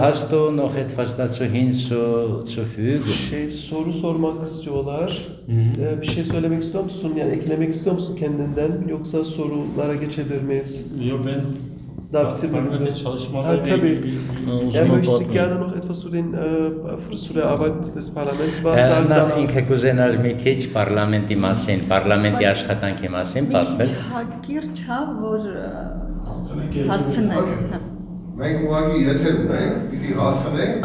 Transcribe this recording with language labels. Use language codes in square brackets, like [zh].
[de] hast du noch etwas dazu hinzufügen? [tr] soru sormak istiyorlar. Bir şey söylemek istiyor musun? Yani eklemek istiyor musun kendinden? Yoksa sorulara geçebilir miyiz? Yok ben Daha bitirmedim. parlamenter çalışmalarla tabii. ilgili [de] Er möchte gerne noch etwas zu der Arbeit des Parlaments was sagen. [hy] Նախ ինքը կուզենար մի քիչ պարլամենտի մասին, պարլամենտի աշխատանքի մասին պատմել։ հակիրճ հա որ Հասցնենք։ հասցնենք։ Մենք ուղղակի եթե ունենք, պիտի հասցնենք։